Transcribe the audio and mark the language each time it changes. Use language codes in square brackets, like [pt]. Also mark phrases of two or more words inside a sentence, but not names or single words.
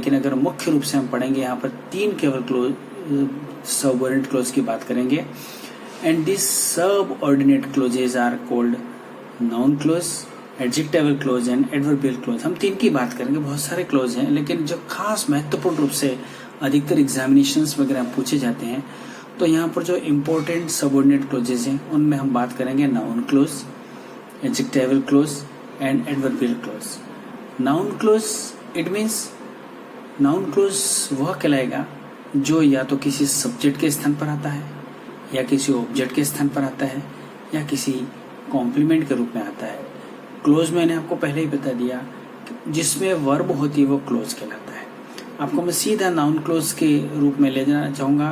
[hi] लेकिन अगर मुख्य रूप से हम पढ़ेंगे, यहाँ पर तीन केवल [en] clause subordinate clause [hi] की बात करेंगे, [en] and this subordinate clauses are called noun clause, adjectival clause and adverbial clause. [hi] हम तीन की बात करेंगे। बहुत सारे क्लोज हैं, लेकिन जो खास महत्वपूर्ण रूप से अधिकतर एग्जामिनेशंस वगैरह पूछे जाते हैं, तो यहाँ पर जो [en] important subordinate clauses [hi] हैं उनमें हम बात करेंगे [en] noun clause, adjectival clause and adverbial clause. Noun clause, it means noun clause [hi] वह कहलाएगा जो या तो किसी सब्जेक्ट के स्थान पर आता है, या किसी ऑब्जेक्ट के स्थान पर आता है, या किसी कॉम्प्लीमेंट के रूप में आता है। क्लोज मैंने आपको पहले ही बता दिया, जिसमें वर्ब होती है वो क्लोज कहलाता है। आपको मैं सीधा [en] noun clause [hi] के रूप में ले जाना चाहूँगा।